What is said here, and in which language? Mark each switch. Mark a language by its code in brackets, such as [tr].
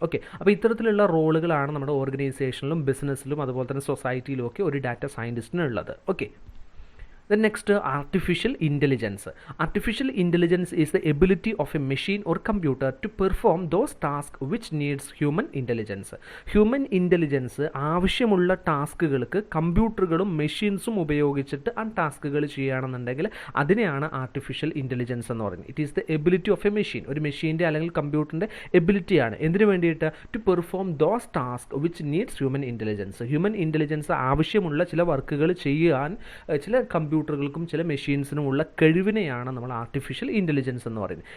[ml] Okay, അപ്പോൾ ഇത്തരത്തിലുള്ള റോളുകളാണ് നമ്മുടെ ഓർഗനൈസേഷനിലും ബിസിനസ്സിലും അതുപോലെ തന്നെ സൊസൈറ്റിയിലും ഒക്കെ ഒരു data സയൻറ്റിസ്റ്റിനുള്ളത്. Okay, [en] Then next, artificial intelligence. Artificial intelligence is the ability of a machine or computer to perform those tasks which needs human intelligence. [ml] Human intelligence ആവശ്യമുള്ള ടാസ്കുകൾക്ക് കമ്പ്യൂട്ടറുകളും മെഷീൻസും ഉപയോഗിച്ചിട്ട് ആ ടാസ്കുകൾ ചെയ്യുകയാണെന്നുണ്ടെങ്കിൽ അതിനെയാണ് ആർട്ടിഫിഷ്യൽ ഇൻ്റലിജൻസ് എന്ന് പറയുന്നത്. [en] It is the ability of a machine. [ml] ഒരു മെഷീൻ്റെ അല്ലെങ്കിൽ കമ്പ്യൂട്ടറിൻ്റെ എബിലിറ്റിയാണ് എന്തിനു വേണ്ടിയിട്ട്? [en] To perform those task which needs human intelligence. [ml] Human intelligence ആവശ്യമുള്ള ചില വർക്കുകൾ ചെയ്യാൻ ചില കമ്പ്യൂട്ടറുകൾക്കും ചില മെഷീൻസിനുമുള്ള കഴിവിനെയാണ് നമ്മൾ ആർട്ടിഫിഷ്യൽ ഇൻ്റലിജൻസ് എന്ന് പറയുന്നത്.